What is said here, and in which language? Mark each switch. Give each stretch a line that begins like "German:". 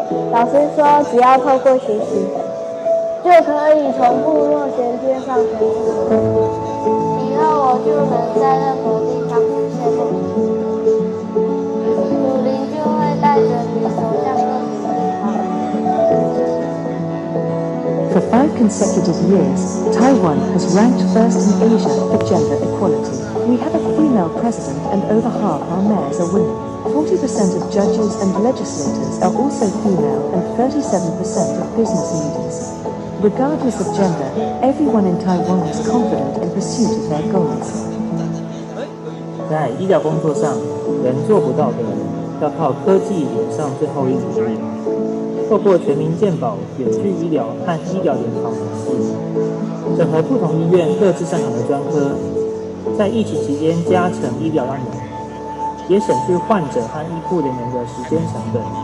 Chinese: 老师说，只要透过学习，就可以从部落衔接上全世界。以后我就能在任何地方实现梦想。祖灵就会带着你走向各个地方。
English: For 5 consecutive years, Taiwan has ranked first in Asia for gender equality. We have a female president and over half our mayors are women. 40% of judges and legislators are also female and 37% of business leaders. Regardless of gender, everyone in Taiwan is confident in pursuit of their goals.
Chinese: 在医疗工作上，人做不到的，要靠科技连上最后一里路。透过全民健保、远距医疗和医疗联防模式，整合不同医院各自擅长的专科，在疫情期间加成医疗量能，也省去患者和医护人员的时间成本。